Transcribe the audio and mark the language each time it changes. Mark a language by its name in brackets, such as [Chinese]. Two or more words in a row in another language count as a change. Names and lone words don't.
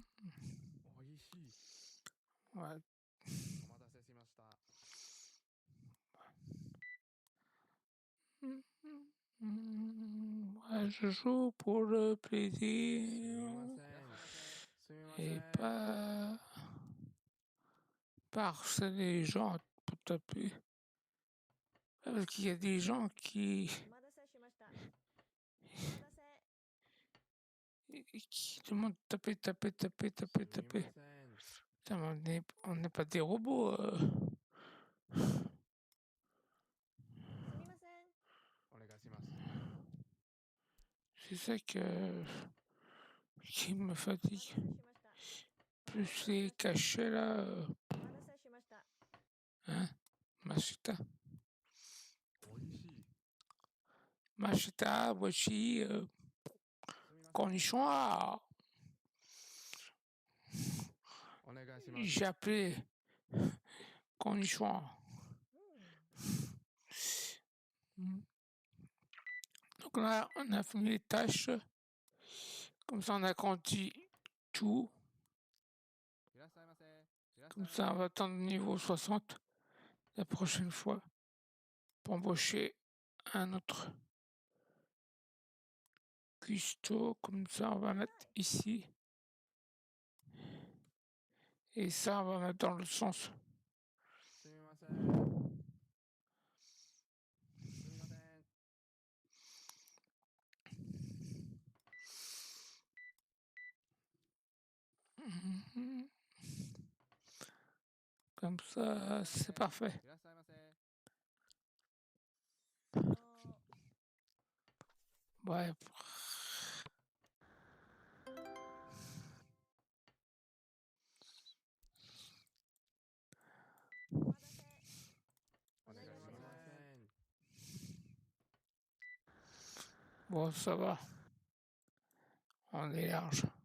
[Japanese] おいしい。 [French] Ouais. [Japanese] お待たせしました。 [French] Ouais, je joue pour le [Japanese] すみ [French] plaisir [Japanese] ません。すみませ [French] et [Japanese] ん。 [French] pas harceler les gens pour taper. Parce qu'il y a des gens qui [Japanese] お待たせしました。お待たせ。 [French] qui demandent de taper, taper, taper, [Japanese] す [French] taper, [Japanese] み [French] taper. [Japanese] ません。 [French] Putain, mais on n'est pas des robots. [Japanese] すみません。お願いします。 [French] C'est ça qui me [Japanese] お待 [French] fatigue. [Japanese] たせしました。 [French] Plus les cachets là. [Japanese] お待たせしました。 [French] Hein? Machita. [Japanese] おいしい。 [French] Machita, washi, [Japanese] すみません。 [French] cornichon. Ah, [Japanese] お願いします。 [French] j'ai appelé cornichon. [Japanese] うん。 [French] Donc là, on a fini les tâches. Comme ça, on a grandi tout. [Japanese] いらっしゃいませ。いらっしゃい [French] Comme [Japanese] ませ。 [French] ça, on va attendre le niveau 60 la prochaine fois pour embaucher un autre cuistot. Comme ça, on va mettre ici. Et ça, on va mettre dans le sens. [Japanese] すみません。すみません。 Mhm. [French] Comme ça, c'est parfait. [Japanese] いらっしゃいませ。 [French] Ouais. [Japanese] お待たせ。お願いします。 [French] Bon, ça va. On est large.